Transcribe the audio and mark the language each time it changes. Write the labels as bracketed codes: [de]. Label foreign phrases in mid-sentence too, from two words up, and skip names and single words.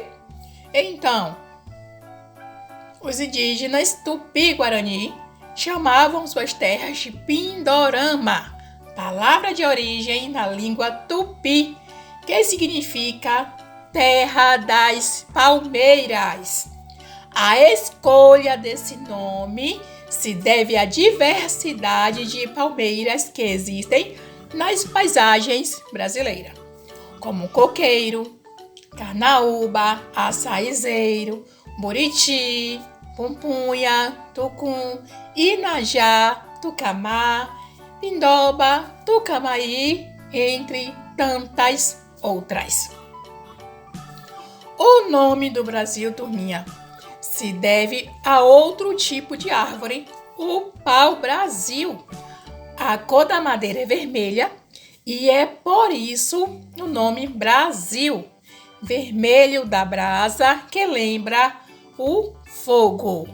[pt] Então, os indígenas Tupi-Guarani chamavam suas terras de Pindorama, palavra de origem na língua Tupi, que significa terra das palmeiras. A escolha desse nome se deve à diversidade de palmeiras que existem nas paisagens brasileiras, como coqueiro, carnaúba, açaizeiro, buriti, pupunha, tucum, inajá, tucamá, pindoba, tucamaí, entre tantas outras. O nome do Brasil, turminha, se deve a outro tipo de árvore, o pau-brasil. A cor da madeira é vermelha e é por isso o nome Brasil, vermelho da brasa que lembra o fogo.